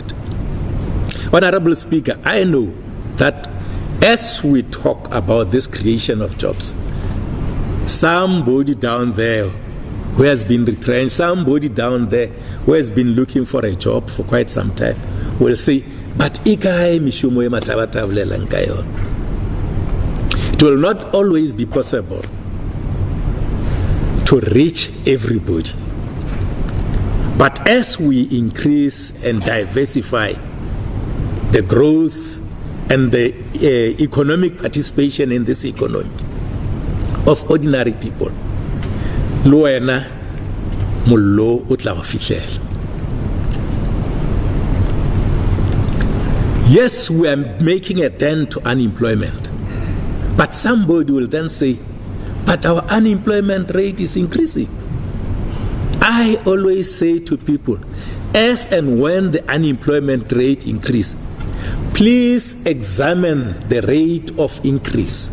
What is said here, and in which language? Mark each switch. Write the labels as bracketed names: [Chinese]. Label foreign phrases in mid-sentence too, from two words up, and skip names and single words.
[English] Honorable Speaker, I know that as we talk about this creation of jobs, somebody down there who has been retrenched, somebody down there who has been looking for a job for quite some time will say, but [Northern Sotho] ikai mishumo e Mathabatha bolelang ka yona. [English] It will not always be possible to reach everybody. But as we increase and diversify the growth and the economic participation in this economy of ordinary people, [Northern Sotho] lo wena mollo o tla go fihlela. [English] Yes, we are making a dent to unemployment, but somebody will then say, but our unemployment rate is increasing. I always say to people, as and when the unemployment rate increases, please examine the rate of increase.